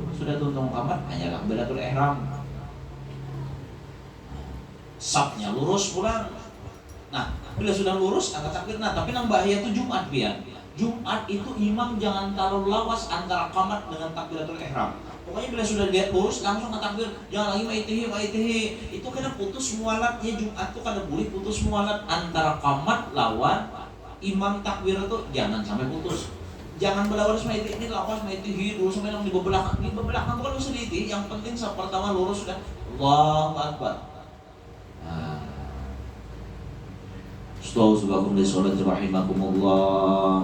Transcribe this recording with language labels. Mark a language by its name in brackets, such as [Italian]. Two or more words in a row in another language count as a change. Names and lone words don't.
[Indonesian] Sudah tuntung qamat hanya takbiratul ihram. Safnya lurus pulang. Nah, bila sudah lurus angkat takbir. Nah, tapi yang bahaya itu Jumat biar. Jumat itu imam jangan terlalu lawas antara qamat dengan takbiratul ihram. Pokoknya bila sudah lihat lurus langsung angkat takbir. [Banjar] Jangan lagi maitihi. [Indonesian] Itu kena putus mualatnya. Jumat itu [Banjar] kada boleh [Indonesian] putus mualat antara qamat lawan imam takbir itu jangan sampai putus. [Banjar] Jangan berlawas maitihi [Indonesian] ini [Banjar] lawas maitihi [Indonesian] dulu sampai yang di belakang. Di belakang itu kan [Banjar] usah diiti. [Indonesian] Yang penting pertama lurus sudah [Arabic] الله أكبر. سبحان الله للصلاة رحمكم الله.